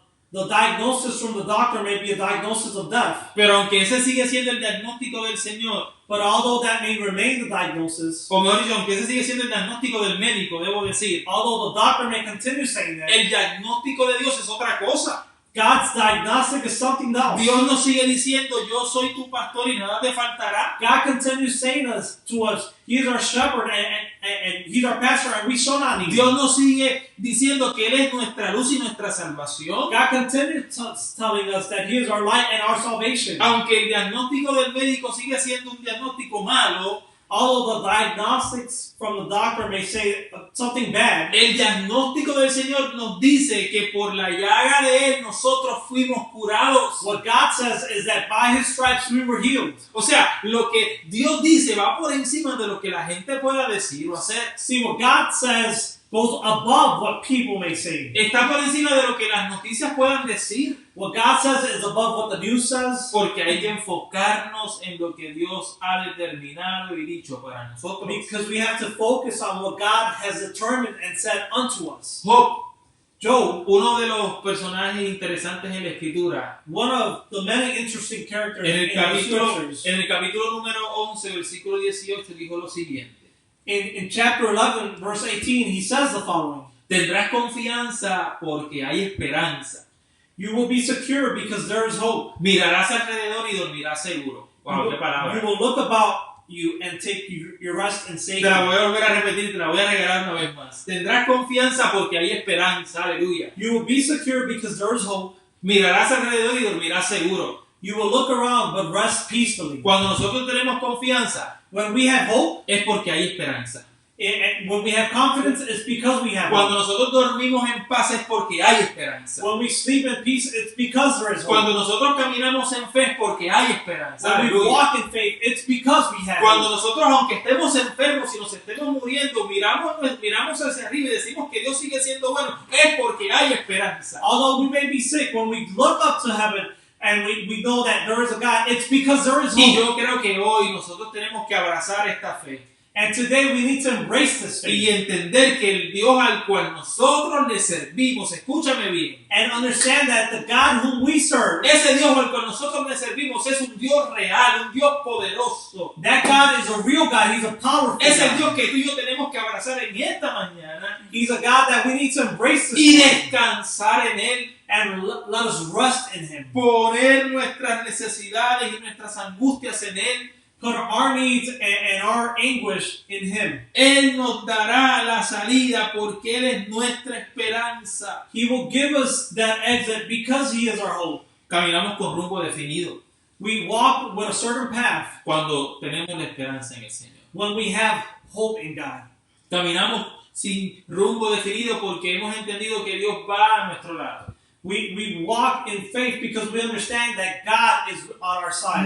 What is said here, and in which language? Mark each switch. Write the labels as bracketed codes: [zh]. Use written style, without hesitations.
[en] The diagnosis from the doctor may be a diagnosis of death. [es] Pero aunque ese sigue siendo el diagnóstico del Señor, [en] But although that may remain the diagnosis, [es] o mejor dicho, aunque ese sigue siendo el diagnóstico del médico, debo decir, [en] although the doctor may continue saying that, [es] el diagnóstico de Dios es otra cosa. [en] God's diagnostic is something else. [es] Dios nos sigue diciendo, yo soy tu pastor y nada te faltará. [en] God continues saying to us, He is our shepherd and He's our pastor and we shall not need. [es] Dios nos sigue diciendo que Él es nuestra luz y nuestra salvación. [en] God continues telling us that He is our light and our salvation. [es] Aunque el diagnóstico del médico sigue siendo un diagnóstico malo, [en] although the diagnostics from the doctor may say something bad, [es] el diagnóstico del Señor nos dice que por la llaga de Él nosotros fuimos curados. [en] What God says is that by His stripes we were healed. [es] O sea, lo que Dios dice va por encima de lo que la gente pueda decir o hacer. [en] See, what God says goes above what people may say. [es] Está por encima de lo que las noticias puedan decir. [en] What God says is above what the news says. [es] Porque hay que enfocarnos en lo que Dios ha determinado y dicho para nosotros. [en] Because we have to focus on what God has determined and said unto us. [es] Job, uno de los personajes interesantes en la Escritura, [en] one of the many interesting characters [es] en el capítulo número 11, versículo 18, dijo lo siguiente. [en] In chapter 11, verse 18, he says the following. [es] Tendrás confianza porque hay esperanza. [en] You will be secure because there is hope. [es] Mirarás alrededor y dormirás seguro. Wow, qué palabra. [en] You will look about you and take your rest in safety. [es] Te la voy a volver a repetir, te la voy a regalar una vez más. Tendrás confianza porque hay esperanza. Aleluya. [en] You will be secure because there is hope. [es] Mirarás alrededor y dormirás seguro. [en] You will look around but rest peacefully. [es] Cuando nosotros tenemos confianza, [en] when we have hope, [es] es porque hay esperanza. [en] And when we have confidence, it's because we have [es] Cuando [en] hope. [es] nosotros dormimos en paz es porque hay esperanza. [en] When we sleep in peace, it's because there is hope. [es] Cuando nosotros caminamos en fe es porque hay esperanza. [en] When we walk in faith, it's because we have [es] Cuando [en] hope. [es] nosotros, aunque estemos enfermos y nos estemos muriendo, miramos hacia arriba y decimos que Dios sigue siendo bueno, es porque hay esperanza. [en] Although we may be sick, when we look up to heaven and we know that there is a God, it's because there is hope. [es] Y yo creo que hoy nosotros tenemos que abrazar esta fe. [en] And today we need to embrace this faith. [es] Y entender que el Dios al cual nosotros le servimos, escúchame bien. [en] And understand that the God whom we serve, [es] ese Dios al cual nosotros le servimos es un Dios real, un Dios poderoso. [en] That God is a real God. He's a powerful [es] es el [en] God. [es] Dios que tú y yo tenemos que abrazar en esta mañana. [en] He's a God that we need to embrace this [es] y [en] morning. [es] descansar en Él. [en] And let us rest in Him. [es] Poner nuestras necesidades y nuestras angustias en Él. [en] Put our needs and our anguish in Him. [es] Él nos dará la salida porque Él es nuestra esperanza. [en] He will give us that exit because He is our hope. [es] Caminamos con rumbo definido. [en] We walk with a certain path. [es] Cuando tenemos la esperanza en el Señor. [en] When we have hope in God. [es] Caminamos sin rumbo definido porque hemos entendido que Dios va a nuestro lado. [en] We walk in faith because we understand that God is on our side.